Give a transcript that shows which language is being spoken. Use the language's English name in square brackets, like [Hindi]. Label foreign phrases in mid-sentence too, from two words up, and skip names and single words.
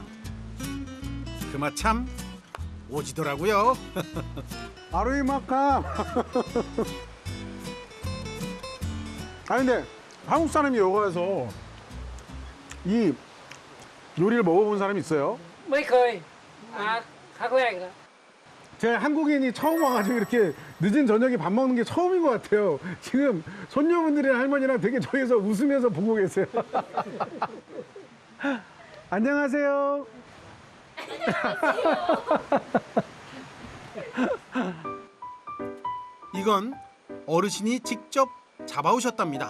[Korean] 그 맛 참 오지더라고요. [Thai] อร่อยมากค่ะ. [Korean] 아니 근데 한국 사람이 여기 와서 이 요리를 먹어본 사람이 있어요? [Thai] ไม่เคยมาครั้งแรกนะ [Korean] 제가 한국인이 처음 와가지고 이렇게 늦은 저녁에 밥 먹는 게 처음인 것 같아요. 지금 손녀분들이랑 할머니랑 되게 저기서 웃으면서 보고 계세요. 안녕하세요. 이건 어르신이 직접 잡아오셨답니다.